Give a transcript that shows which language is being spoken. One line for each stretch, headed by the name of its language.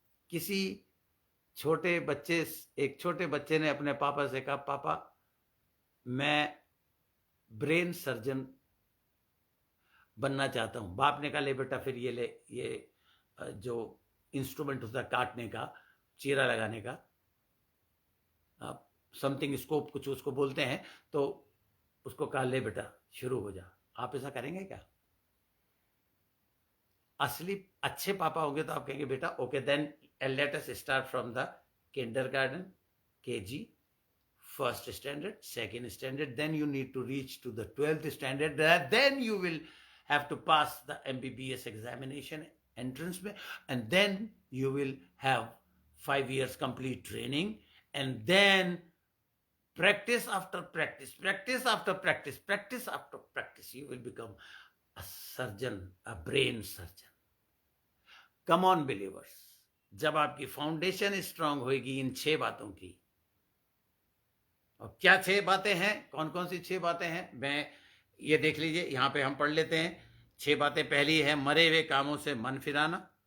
Hindi: किसी एक छोटे बच्चे ने अपने पापा से कहा, पापा मैं ब्रेन सर्जन बनना चाहता हूं। बाप ने कहा, ले बेटा फिर ये जो इंस्ट्रूमेंट होता है काटने का, चीरा लगाने का,
English: something scope
Hindi: कुछ उसको बोलते हैं, तो उसको कहा, ले बेटा शुरू हो जा। आप ऐसा करेंगे क्या? असली अच्छे पापा होंगे तो आप कहेंगे, बेटा
English: Okay then let us start from the kindergarten, KG, first standard, second standard, then you need to reach to the 12th standard, then you will have to pass the MBBS examination entrance में, and then you will have 5 years complete training, and then practice after practice, practice after practice, practice after practice, you will become a surgeon, a brain surgeon. Come on believers,
Hindi: जब आपकी foundation strong होगी इन 6 बातों की। और क्या 6 बातें हैं, कौन कौन सी 6 बातें हैं, मैं ये देख लीजिए, यहां पे हम पढ़ लेते हैं 6 बातें। पहली है मरे हुए कामों से मन फिराना।